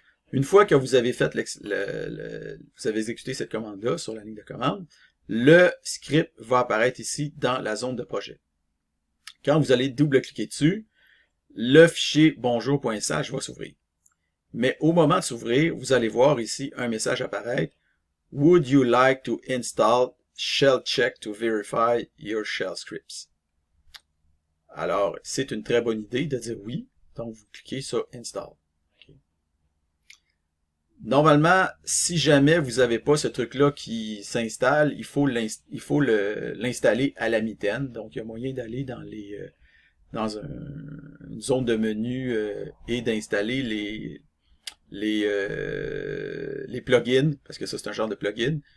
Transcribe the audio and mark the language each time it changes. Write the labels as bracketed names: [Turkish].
[French] Une fois que vous avez fait vous avez exécuté cette commande-là sur la ligne de commande, le script va apparaître ici dans la zone de projet. Quand vous allez double-cliquer dessus, le fichier bonjour.sh va s'ouvrir. Mais au moment de s'ouvrir, vous allez voir ici un message apparaître. [English] Would you like to install shell check to verify your shell scripts? [French] Alors, c'est une très bonne idée de dire oui. Donc, vous cliquez sur Install. Okay. Normalement, si jamais vous n'avez pas ce truc-là qui s'installe, il faut l'installer à la mitaine. Donc, il y a moyen d'aller dans une zone de menu et d'installer les plugins, parce que ça c'est un genre de plugin.